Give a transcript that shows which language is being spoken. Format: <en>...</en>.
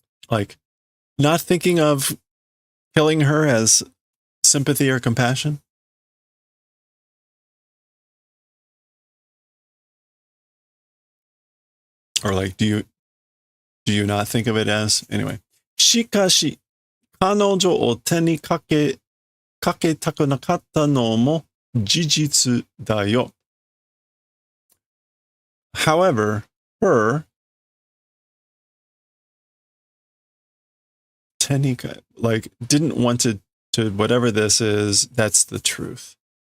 <en>Like not thinking of killing her as sympathy or compassion. Or like, do you not think of it as? Anyway.</en> <ja>しかし、彼女を手にかけたくなかったのも事実だよ.</ja> <en>However, her like didn't want to whatever this is, that's the truth.</en>